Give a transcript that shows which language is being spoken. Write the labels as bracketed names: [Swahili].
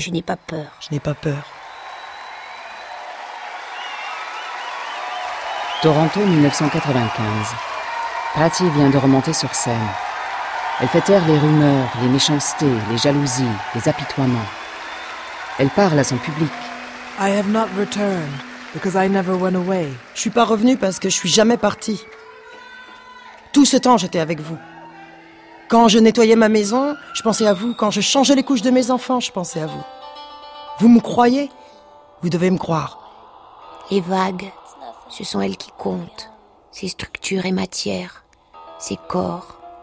[French] Je n'ai pas peur. Toronto 1995. Patty vient de remonter sur scène. Elle fait taire les rumeurs, les méchancetés, les jalousies, les apitoiements. Elle parle à son public. [English] I have not returned because I never went away. [French] Je suis pas revenue parce que je suis jamais partie. Tout ce temps, j'étais avec vous. Quand je nettoyais ma maison, je pensais à vous. Quand je changeais les couches de mes enfants, je pensais à vous. Vous me croyez ? Vous devez me croire. Les vagues, ce sont elles qui comptent. Ces structures et matières, ces corps.